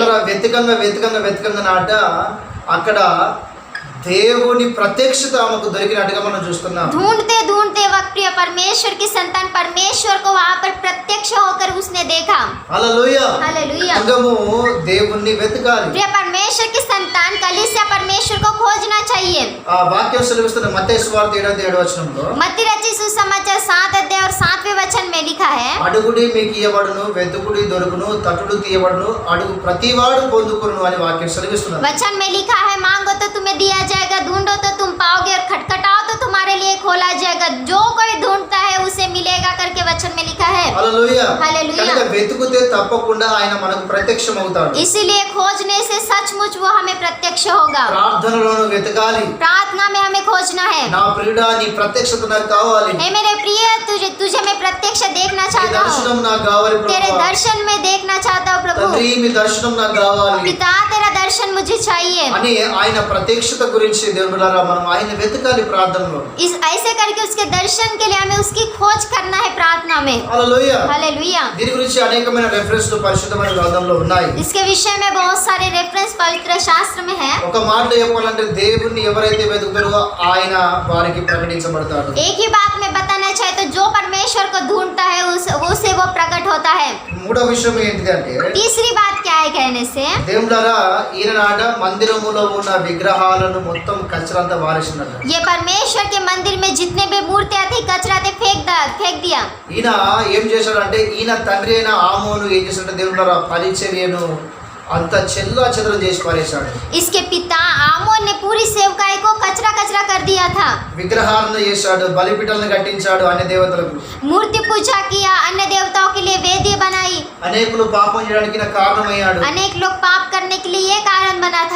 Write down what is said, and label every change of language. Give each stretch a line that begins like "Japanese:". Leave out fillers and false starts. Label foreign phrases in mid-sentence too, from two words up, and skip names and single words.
Telugu: దేవుడు వెతకంగా నాట అక్కడ దేవుని ప్రత్యక్షత ఆమెకు దొరికినట్టుగా మనం చూస్తున్నాం.
Hindi: ढूंढते ढूंढते वक्त प्रिय परमेश्वर की संतान परमेश्वर को वहाँ पर प्रत्यक्ष होकर उसने देखा।
Telugu: హల్లెలూయా.
Hindi: हालेलुया।
Telugu: సంఘము దేవుణ్ణి వెతకాలి.
Hindi: प्रिय परमेश्वर की संतान कलीसिया परमेश्वर को खोजना चाहिए।
Telugu: ఆ వాక్యం సెలవిస్తున్న మత్తయి సువార్త 7వ వచనంలో
Hindi: मत्ती रचित सुसमाचार 7 अध्याय और 7वें वचन में लिखा है,
Telugu: అడుగుడి మీకు ఇయ్యబడును, వెతుకుడి దొరుకును, తట్టుడు తీయబడును, అడుగు ప్రతివాడు పొందుకును అని వాక్యం సెలవిస్తున్నారు.
Hindi: वचन में लिखा है, मांगो तो तुम्हें दिया जाएगा, ढूंढो तो तुम पाओगे और खटखटाओ तो तुम्हारे लिए खोला जाएगा, जो कोई ढूंढता है उसे मिलेगा करके वचन में लिखा है।
Telugu: హల్లెలూయా. హల్లెలూయా. కనుక వెతుకుతే తప్పకుండా ఆయన మనకు ప్రత్యక్షమవుతాడు.
Hindi: इसीलिए खोजने से सचमुच वो हमें प्रत्यक्ष होगा।
Telugu: ప్రార్థనలోను వెతకాలి.
Hindi: प्रार्थना में हमें खोजना है।
Telugu: నా ప్రియుడా నీ ప్రత్యక్షత నాకు కావాలి,
Hindi: हे मेरे प्रिय, तुझे मैं प्रत्यक्ष देखना
Telugu: నీ
Hindi: चाहता
Telugu: దర్శనం
Hindi: हूँ,
Telugu: నాకు కావాలి
Hindi: तेरे
Telugu: ప్రభువా.
Hindi: दर्शन में देखना चाहता हूँ प्रभु।
Telugu: తండ్రి మీ దర్శనం నాకు కావాలి
Hindi: पिता तेरा दर्शन मुझे चाहिए।
Telugu: అని ఆయన ప్రత్యక్షత గురించి దేవుడారా మనం ఆయన వెతకాలి ప్రార్థనలో.
Hindi: इस ऐसे करके उसके दर्शन के लिए हमें उसकी खोज करना है प्रार्थना में।
Telugu: హల్లెలూయా.
Hindi: हालेलुया।
Telugu: దీని గురించి అనేకమైన రెఫరెన్స్లు పరిశుద్ధమైన గ్రంథంలో ఉన్నాయి.
Hindi: इसके विषय में बहुत सारे रेफरेंस पवित्र शास्त्र में है।
Telugu: ఒక మాటలో చెప్పాలంటే దేవుణ్ణి ఎవరైతే వెతుకుతారో ఆయన వారికి ప్రకటించబడతాడు.
Hindi: एक ही बात में बताना चाहे तो जो परमेश्वर को ढूंढता है उसे वो प्रकट होता है।
Telugu: మూడో విషయం ఏంటిదంటే
Hindi: तीसरी बात क्या है कहने से,
Telugu: దేవుడారా ఈయన నాట మందిరములో ఉన్న విగ్రహాలను మొత్తం కచరంతా వారేసినట్టు.
Hindi: ये परमेश्वर के मंदिर में जितने भी मूर्तियां थी कचरा थे फेंक दिया।
Telugu: ఈయన ఏం చేశాడంటే ఈయన తండ్రి అయిన ఆమోను ఏం చేశాడంటే దేవుడారా పరిచర్యను అంత చెల్లా చెదరం చేసి పారేశాడు.
Hindi: इसके पिता आमोन ने पूरी सेवकाई को कचरा कर दिया था।
Telugu: విగ్రహాలను చేశాడు, బలిపీఠాలను కట్టించాడు అన్య దేవతలకు.
Hindi: मूर्ति पूजा किया, अन्य देवताओं के लिए वेदी बनाई।
Telugu: అనేకులు పాపం చేయడానికి ఈయన కారణమయ్యాడు.
Hindi: अनेक लोग पाप करने के लिए ये कारण बना था।